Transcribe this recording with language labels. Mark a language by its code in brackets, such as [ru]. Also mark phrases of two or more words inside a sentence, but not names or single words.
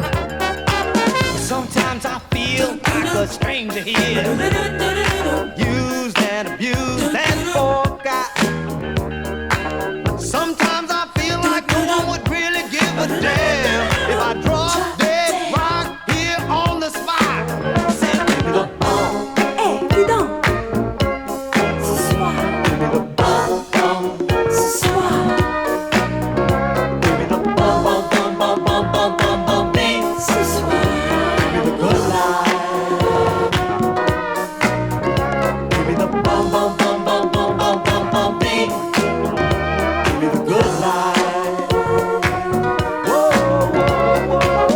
[en] Sometimes I feel like a stranger here, used and abused and forgot. Sometimes I feel like no one would really give a damn if I drop dead right here on the spot. Say, give me the bum. [fr] Hey, dis donc. Ce soir. [en] Give me the bum, bum. [fr] Ce soir. [en] Give me the bum, bum, bum, bum, bum, bum, bum, bum, beat. [fr] Ce soir. [en] Give me the good life. Give me the bum, bum, bum, bum, bum, bum, bum, bum, beat. Give me the good life. Whoa, whoa, whoa.